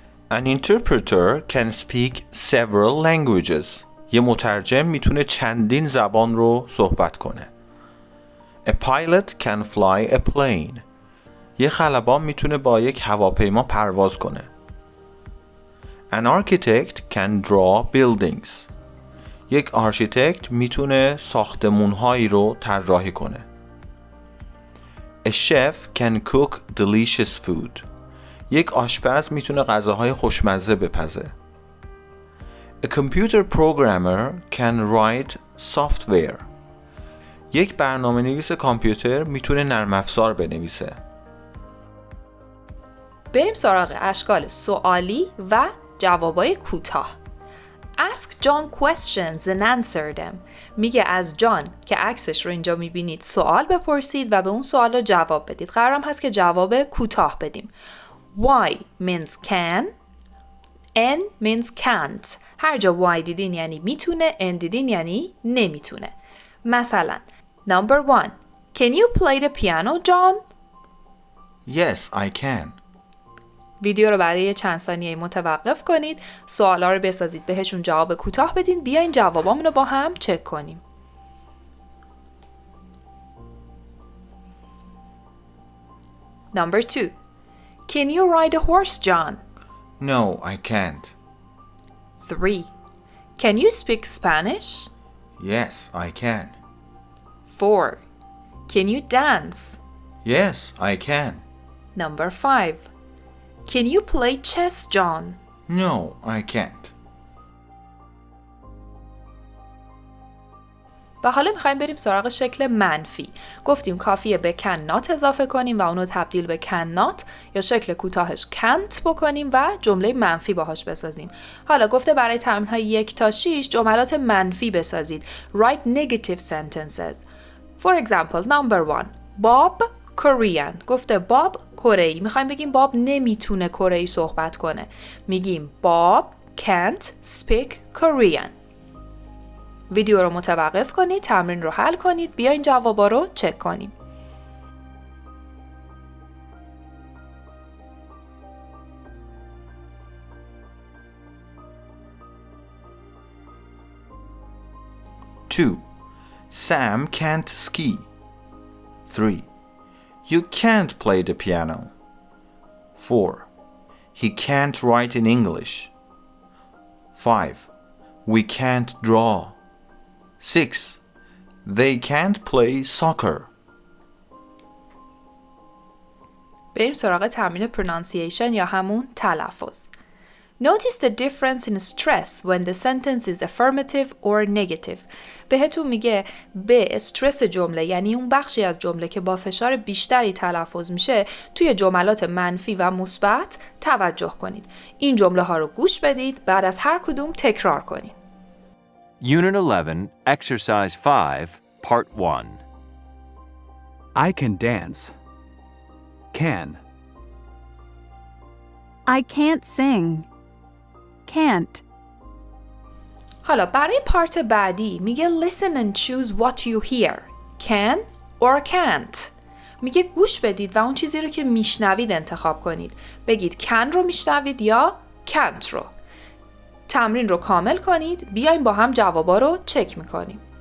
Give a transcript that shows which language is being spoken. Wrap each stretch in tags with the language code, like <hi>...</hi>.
<en>An interpreter can speak several languages.</en> <fa>یه مترجم میتونه چندین زبان رو صحبت کنه.</fa> <en>A pilot can fly a plane.</en> <fa>یه خلبان میتونه با یک هواپیما پرواز کنه.</fa> <en>An architect can draw buildings.</en> <fa>یک آرشیتکت میتونه ساختمون‌هایی رو طراحی کنه.</fa> <en>A chef can cook delicious food.</en> <fa>یک آشپز میتونه غذاهای خوشمزه بپزه.</fa> <en>A computer programmer can write software.</en> <fa>یک برنامه‌نویس کامپیوتر میتونه نرم افزار بنویسه. بریم سراغ اشکال سوالی و جوابای کوتاه.</fa> <en>Ask John questions and answer them.</en> <fa>میگه از جان که عکسش رو اینجا میبینید سوال بپرسید و به اون سوال رو جواب بدید. قرارم هست که جواب کوتاه بدیم.</fa> <en>Why means can, N means can't.</en> <fa>هر جا why دیدین یعنی میتونه، N دیدین یعنی نمیتونه. مثلا</fa> <en>Number 1. Can you play the piano, John? Yes, I can.</en> <fa>ویدیو رو برای چند ثانیه متوقف کنید، سوالا رو بسازید، بهشون جواب کوتاه بدین، بیاین جوابامون رو با هم چک کنیم.</fa> <en>Number 2. Can you ride a horse, John? No, I can't. 3. Can you speak Spanish? Yes, I can. 4. Can you dance? Yes, I can. Number 5. Can you play chess, John? No, I can't.</en> <fa>و حالا میخوایم بریم سراغ شکل منفی. گفتیم کافیه به can not اضافه کنیم و اونو تبدیل به cannot یا شکل کوتاهش can't بکنیم و جمله منفی باهاش بسازیم. حالا گفته برای تمرین‌های 1 تا 6 جملات منفی بسازید.</fa> <en>Write negative sentences. For example, number 1. Bob Korean.</en> <fa>گفته باب کره‌ای. میخوایم بگیم باب نمیتونه کره‌ای صحبت کنه. میگیم</fa> <en>Bob can't speak Korean.</en> <fa>ویدیو رو متوقف کنید، تمرین رو حل کنید، بیاین جوابا رو چک کنیم.</fa> <en>Two. Sam can't ski. 3. You can't play the piano. 4. He can't write in English. 5. We can't draw. 6. They can't play soccer.</en> <fa>بریم سراغ تمرین pronunciation یا همون تلفظ.</fa> <en>Notice the difference in stress when the sentence is affirmative or negative.</en> <fa>بهتون میگه به استرس جمله، یعنی اون بخشی از جمله که با فشار بیشتری تلفظ میشه، توی جملات منفی و مثبت توجه کنید. این جمله ها رو گوش بدید، بعد از هر کدوم تکرار کنید.</fa> <en>Unit 11, Exercise 5, Part 1. I can dance. Can. I can't sing. Can't.</en> <fa>حالا برای پارت بعدی میگه</fa> <en>listen and choose what you hear. Can or can't.</en> <fa>میگه گوش بدید و اون چیزی رو که میشنوید انتخاب کنید. بگید can رو میشنوید یا can't رو. تمرین رو کامل کنید. بیاین با هم جوابا رو چک میکنیم.</fa>